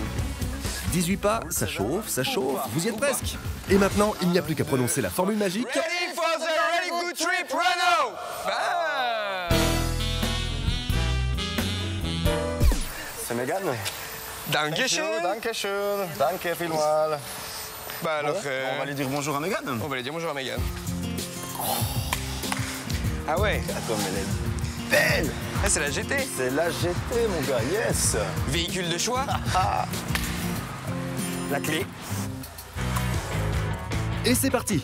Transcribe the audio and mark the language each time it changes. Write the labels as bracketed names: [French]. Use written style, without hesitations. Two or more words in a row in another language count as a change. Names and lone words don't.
[French] 18 pas, ça chauffe, vous y êtes presque. Et maintenant, il n'y a plus qu'à prononcer la formule magique. [English] Ready for the Very Good Trip, Renault. [French] C'est Mégane. [German] Dankeschön. Dankeschön. Danke vielmals. [French] Bah alors, on va aller dire bonjour à Mégane. on va aller dire bonjour à Mégane. Ah ouais. Attends, mais elle est belle. Ah, c'est la GT. C'est la GT, mon gars, yes. Véhicule de choix. La clé. Et c'est parti.